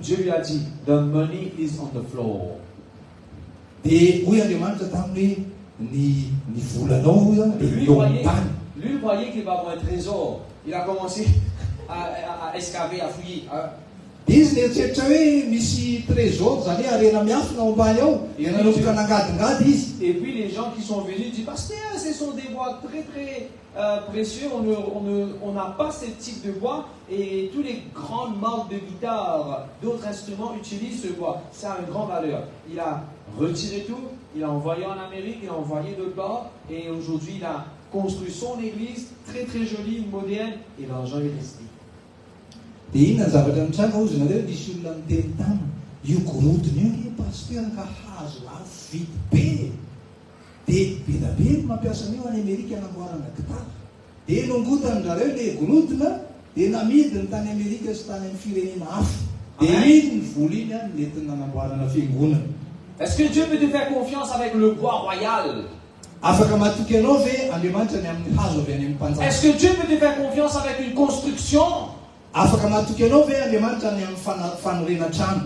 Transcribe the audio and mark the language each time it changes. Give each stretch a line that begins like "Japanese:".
French: Dieu lui a dit,
English: the money is on the floor.
Malagasy: Dia hoy Andriamanitra taminy ny volanao dia eo amin'ny tany.
French: Lui voyait qu'il va avoir un trésor. Il a commencé à escaver, à fouiller.
Malagasy: Dia izy nieritreritra hoe misy trésor zany hoe arena miafina ao ambany ao nanomboka nangadingady izy.
French: Et puis les gens qui sont venus disent pasteur, ce sont des bois très très précieux, on n'a pas ce type de bois et tous les grandes marques de guitare, d'autres instruments utilisent ce bois. Ça a une grande valeur. Il a retiré tout, il a envoyé en Amérique, il a envoyé d'autres parts et aujourd'hui il a construit son église très très jolie, moderne et l'argent est resté.
Malagasy: Dia inona ny zavatra nitranga ozy nareo nisy olona miteny tany io gorodona io ny pasteur ka hazo lafo vidy be. Dia be da be mampiasa an'io any Amerika hanamboarana gitara. Dia nongotan'zareo le gorodona dia namidiny tany Amerika sy tany amin'ny firenena hafa. Dia iny ny vola iny a nentina nanamboarana fiangonana.
French: Est-ce que Dieu peut te faire confiance avec le bois royal?
Malagasy: Afaka matoky anao ve Andriamanitra ny amin'ny hazo avy any amin'ny mpanjaka?
French: Est-ce que Dieu peut te faire confiance avec une construction?
Malagasy: Afaka matoky anao ve Andriamanitra ny amin'ny fanorena trano?